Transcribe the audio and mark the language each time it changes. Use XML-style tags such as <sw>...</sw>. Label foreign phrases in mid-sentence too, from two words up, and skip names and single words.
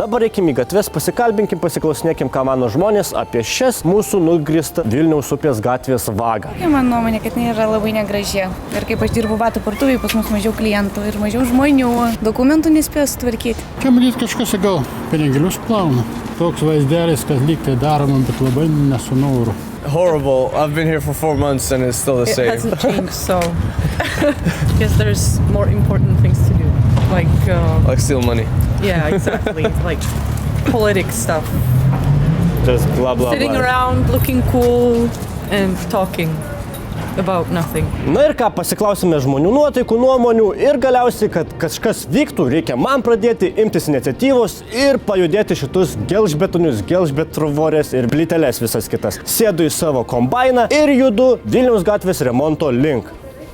<lt>Dabar reikim į gatves, pasikalbinkim, pasiklausinėkim, ką mano žmonės apie šias mūsų nugrįstą Vilniaus upės gatvės vagą. Man nuomonė, kad jinai yra labai negraži. Ir kaip aš dirbu batų parduotuvėje, pas mus mažiau klientų ir mažiau žmonių. Dokumentų nespėjo sutvarkyti. Čia matyt kažkas gal pinigėlius plauna. Toks vaizdelis, kad lyg tai daroma, bet labai nesunoro.</lt> <en>Horrible. I've been here for 4 months and it's still the same. It hasn't changed, so because there's more important things to do, Like steal money. yeah, exactly, like politics stuff. Just blah, blah, Sitting blah. around, looking cool, and talking about nothing.</en> <lt>Na ir ką, pasiklausime žmonių nuotaikų, nuomonių ir galiausiai, kad kažkas vyktų, reikia man pradėti imtis iniciatyvos ir pajudėti šitus gelžbetonius, gelžbetvorės ir plyteles visas kitas. Sėdu į savo kombainą ir judu Vilniaus gatvės remonto link.</lt>